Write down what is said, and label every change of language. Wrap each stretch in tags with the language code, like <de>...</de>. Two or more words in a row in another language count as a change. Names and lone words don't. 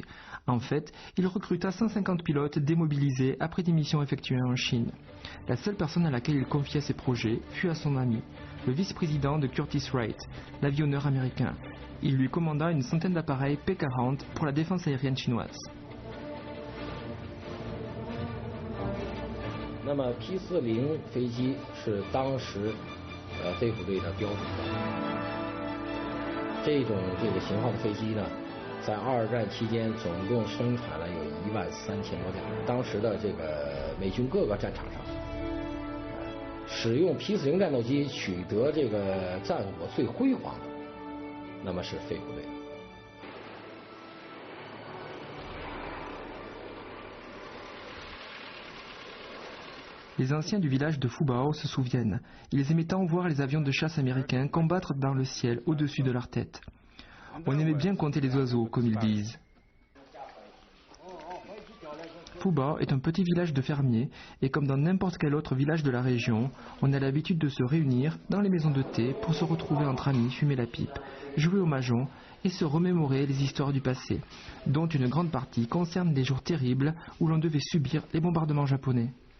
<fr>En fait, il recruta 150 pilotes démobilisés après des missions effectuées en Chine. La seule personne à laquelle il confiait ses projets fut à son ami, le vice-président de Curtiss Wright, l'avionneur américain. Il lui commanda une centaine d'appareils P-40 pour la défense aérienne chinoise.</fr> <zh>那么 P-40 飞机是当时飞虎队的标准的。这个型号的飞机呢，在二战期间总共生产了有13000多架。当时的这个美军各个战场上，使用 P-40战斗机取得这个战果最辉煌的，那么是飞虎队。</zh> <fr>Les anciens du village de Fubao se souviennent. Ils aimaient tant voir les avions de chasse américains combattre dans le ciel au-dessus de leur tête. On aimait bien compter les oiseaux, comme ils disent. Fubao est un petit village de fermiers et comme dans n'importe quel autre village de la région, on a l'habitude de se réunir dans les maisons de thé pour se retrouver entre amis, fumer la pipe, jouer au mahjong et se remémorer les histoires du passé, dont une grande partie concerne les jours terribles où l'on devait subir les bombardements japonais.</fr>